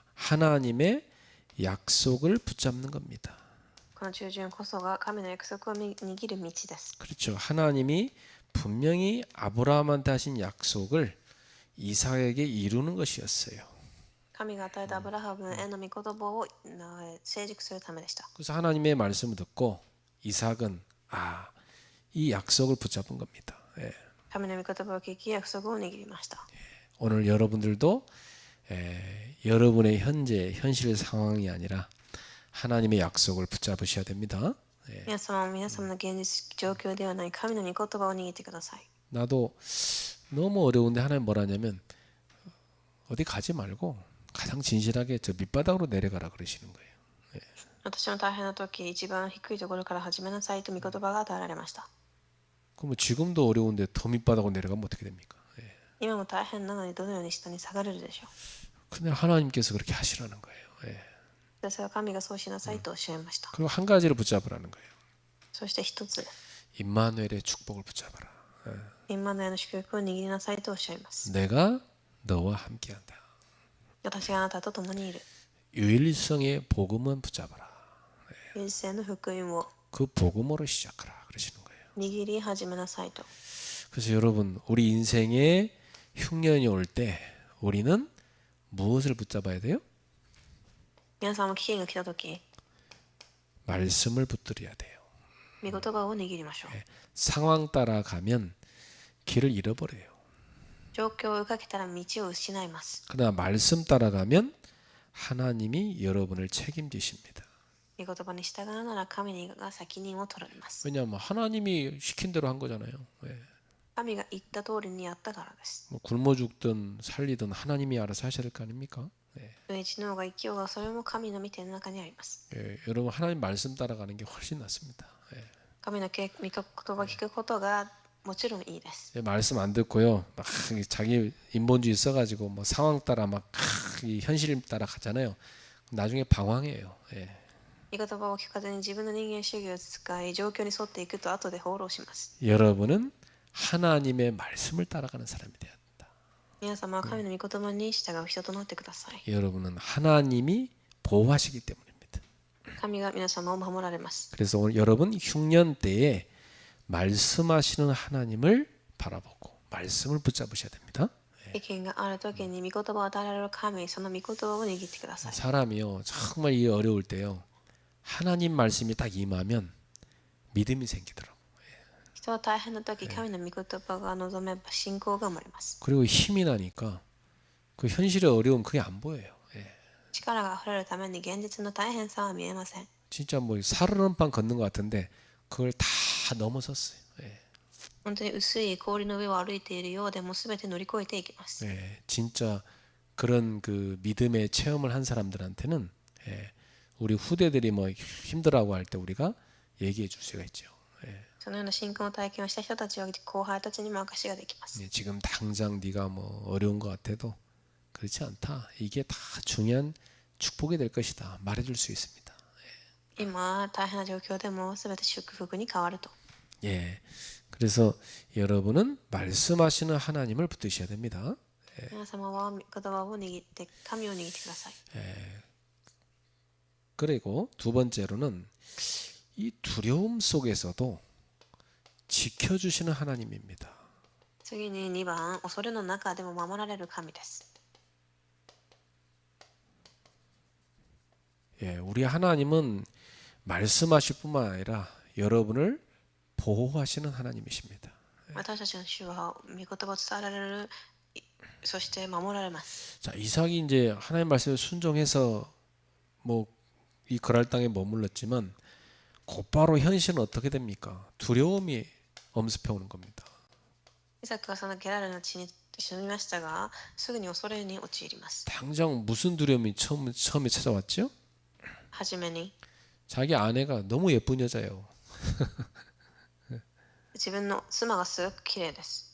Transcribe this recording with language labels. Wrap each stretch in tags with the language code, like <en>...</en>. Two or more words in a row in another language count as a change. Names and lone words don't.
<ko>하나님의 약속을 붙잡는 겁니다.</ko> <ja>この従順こそが神の約束を握る道です。</ja> <ko>그렇죠. 하나님이 분명히 아브라함한테 하신 약속을 이삭에게 이루는 것이었어요.</ko> <ja>神が与えたアブラハムへの御言葉を成熟するためでした。</ja> <ko>그래서 하나님의 말씀을 듣고 이삭은 이 약속을 붙잡은 겁니다.</ko> <ja>神の御言葉を聞き約束を握りました。</ja> <ko>오늘 여러분들도 여러분의 현실 상황이 아니라 하나님의 약속을 붙잡으셔야 됩니다.</ko> <ja>皆様も皆様の現実状況ではない神の御言葉を握ってください。</ja> <ko>나도 너무 어려운데 하나님 뭐라냐면 어디 가지 말고 가장 진실하게 저 밑바닥으로 내려가라 그러시는 거예요.</ko> <ja>私の大変な時、一番低いところから始めなさいと御言葉が与えられました。</ja> <ko>그럼 지금도 어려운데 더 밑바닥으로 내려가면 어떻게 됩니까?</ko> <ja>今も大変なのにどのように下に下がれるでしょう。</ja> <ko>근데 하나님께서 그렇게 하시라는 거예요.</ko> <ja>ですが神がそうしなさいとおっしゃいました。</ja> <ko>그리고 한 가지를 붙잡으라는 거예요.</ko> <ja>そして一つ、</ja> <ko>임마누엘의 축복을 붙잡아라.</ko> <ja>インマヌエルの祝福を握りなさいとおっしゃいます。</ja> <ko>내가 너와 함께한다.</ko> <ja>私があなたと共にいる。</ja> <ko>유일성의 복음은 붙잡아라.</ko> <ja>唯一性の福音を</ja> <ko>그 복음으로 시작하라 그러시는 거예요.</ko> <ja>握り始めなさいと。</ja> <ko>그래서 여러분 우리 인생에 흉년이 올 때 우리는 무엇을 붙잡아야 돼요?</ko> <ja>皆さんも危機が来た時、</ja> <ko>말씀을 붙들어야 돼요.</ko> <ja>御言葉を握りましょう。</ja> <ko>상황 따라가면 길을 잃어버려요.</ko> <ja>状況を追いかけたら道を失います。</ja> <ko>그러나 말씀 따라가면 하나님이 여러분을 책임지십니다.</ko> <ja>御言葉に従うなら神が責任を取られます。</ja> <ko>왜냐하면 하나님이 시킨 대로 한 거잖아요.</ko> <ja>神が言った通りにやったからです。</ja> <ko>뭐 굶어 죽든 살리든 하나님이 알아서 하셔야 될 거 아닙니까?</ko> <ja>飢え死のうが生きようがそれも神の御手の中にあります。</ja> <ko>여러분 하나님 말씀 따라가는 게 훨씬 낫습니다.</ko> <ja>神の御言葉を聞くことがもちろんいいです。</ja> <ko>말씀 안 듣고요. 막 자기 인본주의 써가지고 뭐 상황 따라 막 현실 따라 가잖아요. 나중에 방황해요.</ko> <ja>御言葉を聞かずに自分の人間主義を使い状況に沿っていくと後で放浪します。</ja> <ko>여러분은 하나님의 말씀을 따라가는 사람이 되었다.</ko> <ja>皆様は神の御言葉に従う人となってください。</ja> <ko>여러분은 하나님이 보호하시기 때문입니다.</ko> <ja>神が皆様を守られます。</ja> <ko>그래서 오늘 여러분 흉년 때에 말씀하시는 하나님을 바라보고 말씀을 붙잡으셔야 됩니다.</ko> <ja>意見があるときに御言葉を与えられる神、その御言葉を握ってください。</ja> <ko>사람이요 정말 이 어려울 때요 하나님 말씀이 딱 임하면 믿음이 생기더라고.</ko> <ja>人は大変なとき、神の御言葉が望めば信仰が生まれます。</ja> <ko>그리고 힘이 나니까 그 현실의 어려움 그게 안 보여요. 예.</ko> <ja>力が溢れるために現実の大変さは見えません。</ja> <ko>진짜 뭐 살얼음판 걷는 것 같은데 그걸 다 넘어섰어요. 예.</ko> <ja>本当に薄い氷の上を歩いているようでも全て乗り越えていきます。</ja> <ko>예. 진짜 그런 그 믿음의 체험을 한 사람들한테는 예. 우리 후대들이 뭐 힘들어하고 할 때 우리가 얘기해 줄 수가 있죠. 예.</ko> <ja>そのような信仰の体験をした人たちは後輩たちにも証しができます。</ja> <ko>예, 지금 당장 네가 뭐 어려운 것 같아도 그렇지 않다. 이게 다 중요한 축복이 될 것이다. 말해줄 수 있습니다.</ko> <ja>今大変な状況でも全て祝福に変わると。</ja> <ko>예. 그래서 여러분은 말씀하시는 하나님을 붙드셔야 됩니다.</ko> <ja>皆様は言葉を握って神を握ってください。</ja> <ko>그리고 두 번째로는 이 두려움 속에서도 지켜주시는 하나님입니다.</ko> <ja>次に2番、恐れの中でも守られる神です。</ja> <ko>예, 우리 하나님은 말씀하실 뿐만 아니라 여러분을 보호하시는 하나님이십니다.</ko> <ja>私たちの主は御言葉を伝えられる、そして守られます。</ja> <ko>자, 이삭이 이제 하나님 말씀에 순종해서 뭐 이 그랄 땅에 머물렀지만 곧바로 현실은 어떻게 됩니까? 두려움이 엄습해 오는 겁니다.</ko> <ja>イサクはそのゲラルの地に住みましたが、すぐに恐れに陥ります。</ja> <ko>당장 무슨 두려움이 처음에 찾아왔죠?</ko> <ja>はじめに</ja> <ko>자기 아내가 너무 예쁜 여자예요.</ko> <ja>自分の妻がすごく綺麗です。</ja>